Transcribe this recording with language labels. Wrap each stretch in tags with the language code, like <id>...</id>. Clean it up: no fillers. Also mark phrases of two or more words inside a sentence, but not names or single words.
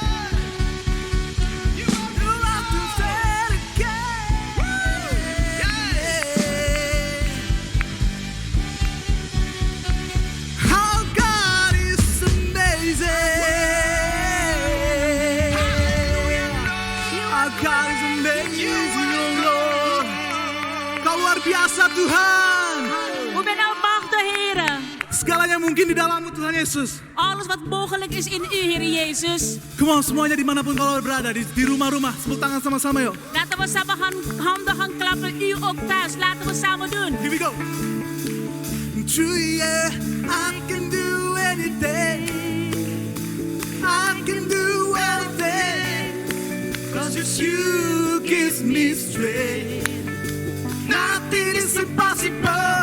<en>You have to say it again. Yeah. Our God is amazing. Our God is amazing, oh Lord.</en> <id>Kau luar biasa Tuhan.</id> <nl>Hoe ben almachtig, Heer.</nl> <id>Segalanya mungkin di dalam-Mu Tuhan Yesus.</id> <nl>Alles wat mogelijk is in u, Heer Jezus.</nl> <en>Come on,</en> <id>semuanya dimanapun kau berada, di rumah-rumah, sepuluh tangan sama-sama yuk.</id> <nl>Laten we samen handen gaan klappen. U ook thuis. Laten we samen doen.</nl> <en>Here we go. True, yeah, I can do anything. I can do anything. 'Cause it's you gives me strength. Nothing is impossible.</en>